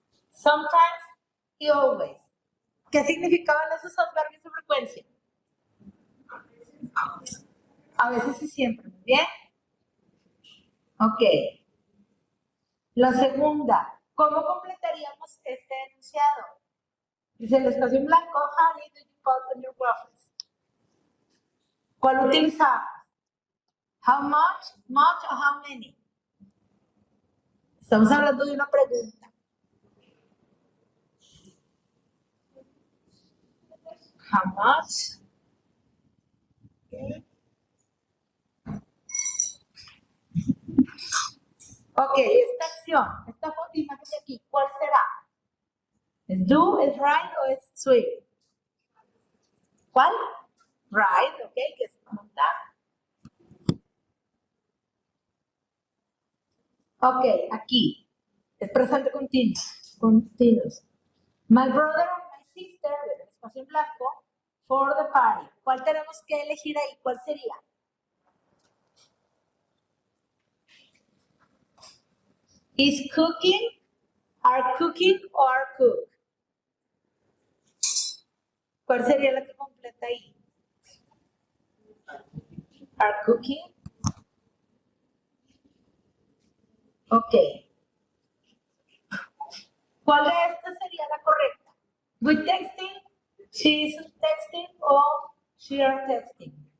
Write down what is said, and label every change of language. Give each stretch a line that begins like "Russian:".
English: Sometimes
Spanish: y
English: always.
Spanish: ¿Qué significaban esos adverbios de frecuencia? A veces y siempre. ¿Muy bien? Ok. La segunda. ¿Cómo completaríamos este enunciado? Dice el espacio en blanco.
English: How many do you put on your waffles?
Spanish: ¿Cuál utilizamos?
English: How much, much
Spanish: o
English: how many?
Spanish: Estamos hablando de una pregunta.
English: How much?
Spanish: Ok, esta acción, esta imagen de aquí, ¿cuál será? ¿Es do, es right o es sweep? ¿Cuál? Right, ok, que es montar. Ok, aquí, es presente continuo, continuous.
English: My brother and my sister,
Spanish: el espacio en blanco,
English: for the party.
Spanish: ¿Cuál tenemos que elegir ahí? ¿Cuál sería?
English: Is cooking, are cooking or are cook?
Spanish: ¿Cuál sería la que completa ahí?
English: Are cooking. Ok.
Spanish: ¿Cuál de estas sería la correcta?
English: We texting, she is texting o she are texting.